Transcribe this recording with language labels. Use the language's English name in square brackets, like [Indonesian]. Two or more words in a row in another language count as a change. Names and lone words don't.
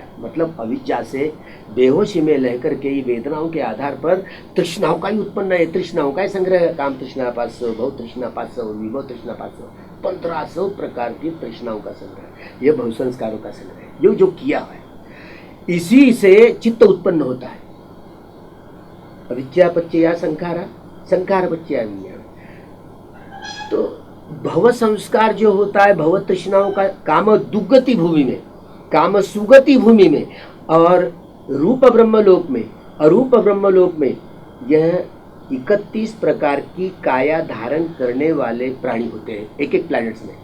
[Hindi] मतलब अविद्या से बेहोशी में रह करके ये वेदनाओं के आधार पर तृष्णाओं का ही उत्पन्न है, तृष्णाओं का ही संग्रह है। काम तृष्णा 500, भव तृष्णा 500, विभव तृष्णा 500, 1500 प्रकार की तृष्णाओं का संग्रह, ये भव संस्कारों का संग्रह है। ये जो किया है, इसी से चित्त उत्पन्न होता है। [Pali] अविद्या पच्चया संखारा, संखार पच्चया विज्ञान। [Hindi] तो भव संस्कार जो होता है, भव तृष्णाओं का काम दुगति भूमि में, काम सुगति भूमि में और रूप ब्रह्मलोक में, अरूप ब्रह्मलोक में, यह 31 प्रकार की काया धारण करने वाले प्राणी होते हैं एक एक प्लैनेट्स में।